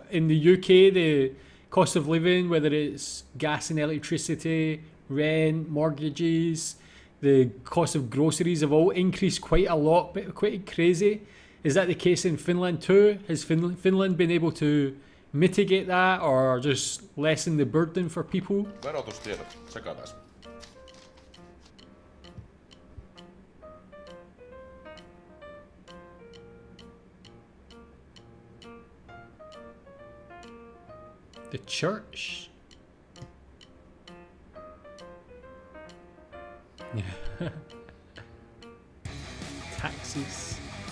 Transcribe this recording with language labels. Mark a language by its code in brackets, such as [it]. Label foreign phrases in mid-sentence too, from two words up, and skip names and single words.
[en] In the UK, the cost of living, whether it's gas and electricity, rent, mortgages, the cost of groceries have all increased quite a lot, but quite crazy. Is that the case in Finland too? Has Finland been able to mitigate that or just lessen the burden for people? [fi] Verotustiedot, sekä taas. [en] The church? Taxes.